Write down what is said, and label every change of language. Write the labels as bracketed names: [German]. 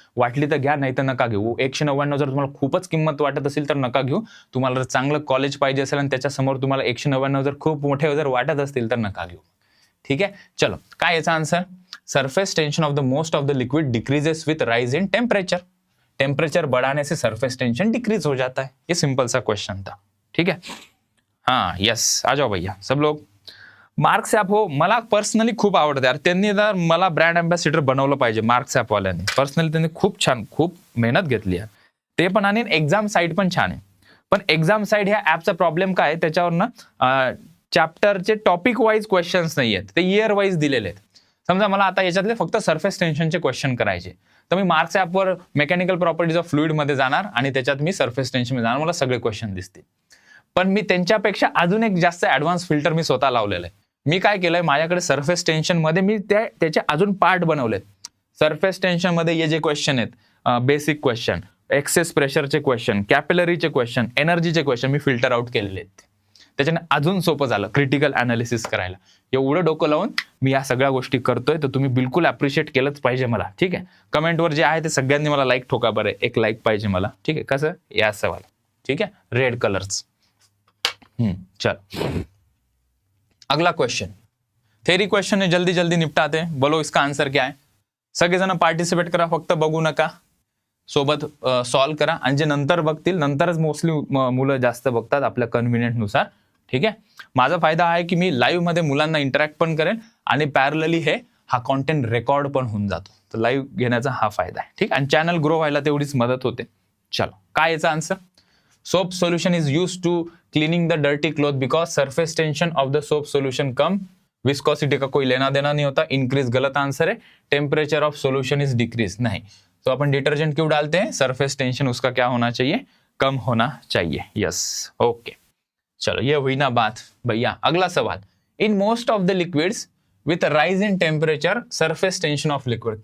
[Marathi] वाटली तर घ्या, नाही तर नका घेऊ. 199 जर तुम्हाला खूपच किंमत वाटत असेल तर नका घेऊ. तुम्हाला जर चांगलं कॉलेज पाहिजे असेल आणि त्याच्यासमोर तुम्हाला 199 जर खूप मोठे जर वाटत असतील तर नका घेऊ. ठीक आहे. [English] चलो, [Marathi] काय याचा [English] Answer, surface tension of the most of the liquid decreases with rise in temperature. [Hindi] Temperature बढ़ाने से सरफेस टेंशन डिक्रीज हो जाता है. ये सिंपल सा क्वेश्चन था. ठीक है. हाँ यस, आ जाओ भैया सब लोग. [Marathi] मार्क्स ॲप हो, मला पर्सनली खूप आवडते यार. त्यांनी तर मला ब्रँड अँबॅसिडर बनवलं पाहिजे मार्क्स ॲपवाल्यांनी. पर्सनली त्यांनी खूप छान, खूप मेहनत घेतली आहे ते पण, आणि एक्झाम साईट पण छान आहे. पण एक्झाम साईट ह्या ॲपचा प्रॉब्लेम काय, त्याच्यावरनं चॅप्टरचे टॉपिक वाईज क्वेश्चन्स नाही आहेत, ते इयर वाईज दिलेले आहेत. समजा मला आता याच्यातले फक्त सरफेस टेन्शनचे क्वेश्चन करायचे, तर मी मार्क्स ॲपवर मेकॅनिकल प्रॉपर्टीज ऑफ फ्लुइडमध्ये जाणार आणि त्याच्यात मी सरफेस टेन्शनमध्ये जाणार, मला सगळे क्वेश्चन दिसतील. पण मी त्यांच्यापेक्षा अजून एक जास्त ॲडव्हान्स फिल्टर मी स्वतः लावलेलं आहे. मी काय केलंय, माझ्याकडे सरफेस टेन्शन मध्ये मी त्याचे अजून पार्ट बनवलेत. सरफेस टेन्शन मध्ये हे जे क्वेश्चन आहेत, basic question, access प्रेशरचे question, कॅपिलरीचे question, एनर्जीचे question मी फिल्टर आउट केलेले आहेत. त्याच्याने अजून सोपं झालं क्रिटिकल अनालिसिस करायला. एवढं डोकं लावून मी या सगळ्या गोष्टी करतोय, तर तुम्ही बिलकुल अप्रिशिएट केलंच पाहिजे मला. ठीक आहे. कमेंटवर जे आहे ते सगळ्यांनी मला लाईक ठोका बरं, एक लाईक पाहिजे मला. ठीक आहे. कसं, या सवाल. [Hindi] ठीक है, [Marathi] रेड कलर्स. [Hindi] चल अगला क्वेश्चन, थेरी क्वेश्चन है, जल्दी जल्दी निपटाते हैं. बोलो इसका आंसर क्या है. [Marathi] सगळेजण पार्टिसिपेट करा, फक्त बघू नका, सोबत सॉल्व करा. आणि जे नंतर बघतील, नंतरच मोस्टली मुलं जास्त बघतात आपल्या कन्व्हिनियंट नुसार. ठीक आहे. माझा फायदा आहे की मी लाईव्ह मध्ये मुलांना इंटरॅक्ट पण करेन आणि पॅरलली हा कॉन्टेंट रेकॉर्ड पण होऊन जातो. तर लाईव्ह घेण्याचा हा फायदा आहे. ठीक. आणि चॅनल ग्रो व्हायला तेवढीच मदत होते. [English] चलो, [Marathi] काय याचा answer, [English] soap solution is used to cleaning the dirty cloth because surface tension of the soap solution [Hindi] come, viscosity का कोई लेना देना नहीं होता. इंक्रीज गलत आंसर है. [English] temperature of solution is decrease, [Hindi] नहीं. तो अपन डिटर्जेंट क्यों डालते हैं, सरफेस टेंशन उसका क्या होना चाहिए, कम होना चाहिए. Yes, okay. चलो, ये हुई ना बात भैया. अगला सवाल, [English] In most of the liquids with rise in temperature surface tension of liquid.